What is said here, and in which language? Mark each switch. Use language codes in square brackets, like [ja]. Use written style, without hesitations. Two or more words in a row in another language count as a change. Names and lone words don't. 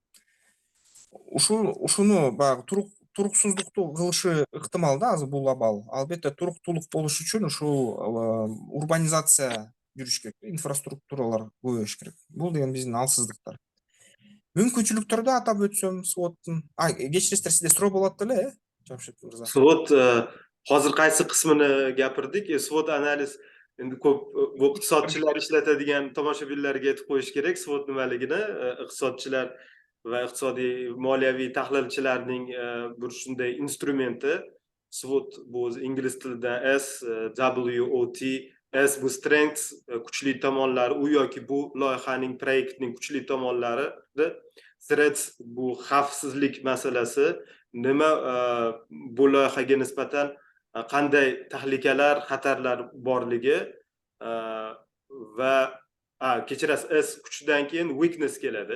[ky] Ушуну баягы туруксуздукту кылышы ыктымал да азыр бул абал. Албетте туруктуулук болуш үчүн ушул урбанизация жүрүш керек, инфраструктуралар көбөйүш керек. Бул деген биздин алсыздыктар. Мүмкүнчүлүктөрдү атап өтсөм, своттун. Кечиресиздер, сизде суроо болот эле, Жамшит мырза. [uz] Swot hozir qaysi qismini gapirdik? Swot analiz endi ko'p bu iqtisodchilar ishlatadigan tomoshabinlarga aytib qo'yish kerak swot nimaligini. Iqtisodchilar va iqtisodiy moliyaviy tahlilchilarning bir shunday instrumenti. SWOT bu ingliz tilida SWOT, S bu strength, kuchli tomonlari, u yoki bu loyihaning, proyektning kuchli tomonlari, threats bu xavfsizlik masalasi, nima bu loyihaga nisbatan qanday tahlikalar, xatarlar borligi va kechirasiz, S kuchdan keyin weakness keladi.